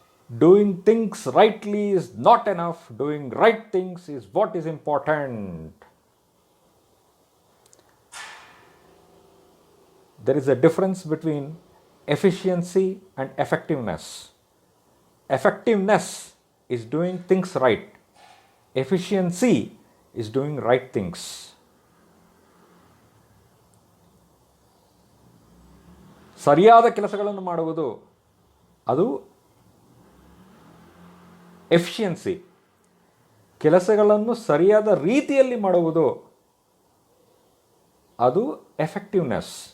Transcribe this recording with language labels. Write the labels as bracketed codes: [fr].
[en] Doing things rightly is not enough. Doing right things is what is important. There is a difference between efficiency and effectiveness. Effectiveness is doing things right. Efficiency is doing right things. [kn] ಸರಿಯಾದ ಕೆಲಸಗಳನ್ನು ಮಾಡುವುದು ಅದು efficiency. ಕೆಲಸಗಳನ್ನು ಸರಿಯಾದ ರೀತಿಯಲ್ಲಿ ಮಾಡುವುದು, ಅದು effectiveness.